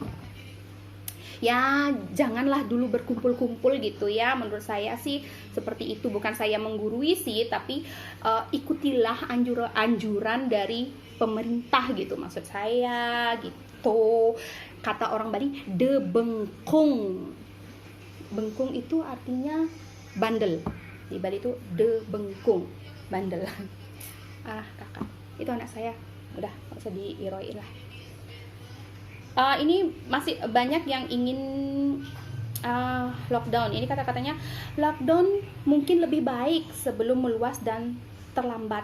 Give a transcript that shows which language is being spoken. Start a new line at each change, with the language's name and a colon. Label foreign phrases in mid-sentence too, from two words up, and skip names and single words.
Indonesian: Ya janganlah dulu berkumpul-kumpul gitu ya, menurut saya sih seperti itu. Bukan saya menggurui sih, tapi ikutilah anjuran dari pemerintah gitu, maksud saya gitu. Kata orang Bali,
Balinese: de bengkung.
Indonesian: Bengkung itu artinya bandel. Di Bali itu
Balinese: de bengkung,
Indonesian: bandel. Kakak, itu anak saya, udah nggak usah diiroin lah. Ini masih banyak yang ingin lockdown. Ini kata-katanya, lockdown mungkin lebih baik sebelum meluas dan terlambat.